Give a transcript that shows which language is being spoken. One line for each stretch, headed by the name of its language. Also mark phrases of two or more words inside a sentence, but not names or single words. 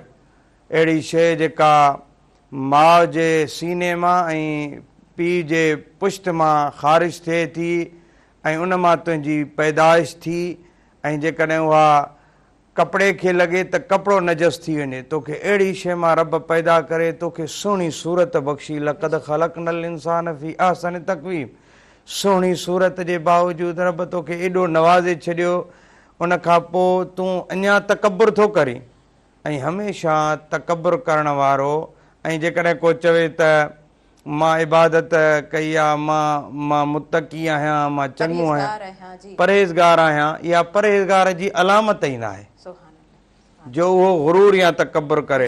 Sindhi: अहिड़ी शइ जेका माउ जे सीने मां ऐं पीउ जे पुश्त मां ख़ारिज थिए थी, ऐं उन मां तुंहिंजी पैदाइश थी। ऐं जेकॾहिं उहा कपिड़े खे लॻे त कपिड़ो नजस थी वञे। तोखे अहिड़ी शइ मां रब पैदा करे तोखे सुहिणी सूरत बख़्शी।
Arabic: لقد خلقنا الإنسان في أحسن تقويم.
Sindhi: सुहिणी सूरत जे बावजूदि रब तोखे एॾो नवाज़े छॾियो, उन खां पोइ तूं अञा तकब्बुर थो करीं। ऐं हमेशह तकब्बुर करण वारो, ऐं जेकॾहिं को चवे त मां इबादत कई आहे, मां मुत्तक़ी आहियां, मां चङो आहियां, परहेज़गार आहियां, इहा परहेज़गार जी अलामत ई न आहे जो उहो गुरूर या तकब्बुर करे।